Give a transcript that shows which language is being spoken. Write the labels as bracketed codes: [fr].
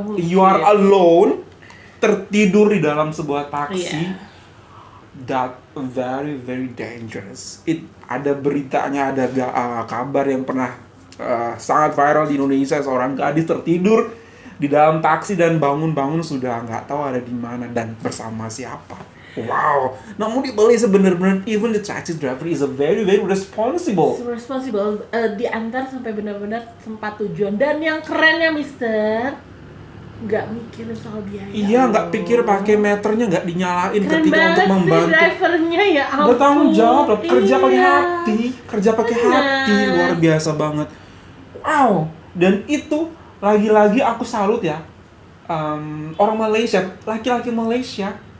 [en] You are alone, [id] tertidur di dalam sebuah taksi. [en] That very very dangerous. [id] Ada beritanya, ada kabar yang pernah sangat viral di Indonesia, seorang gadis tertidur di dalam taksi dan bangun-bangun sudah nggak tahu ada di mana dan bersama siapa. [en] Wow. [id] Namun di Malaysia benar-benar [en] even the taxi driver is a very very responsible. [id] Diantar sampai benar-benar tempat tujuan. Dan yang kerennya, Mister, nggak mikirin soal biaya. Iya, nggak pikir pakai meternya, nggak dinyalain Keren ketika untuk membantu. Drivernya, ya ampun. Bertanggung jawab, kerja pakai Iya. hati, kerja pakai hati, luar biasa banget. Wow, dan itu lagi-lagi aku salut ya, orang Malaysia, laki-laki Malaysia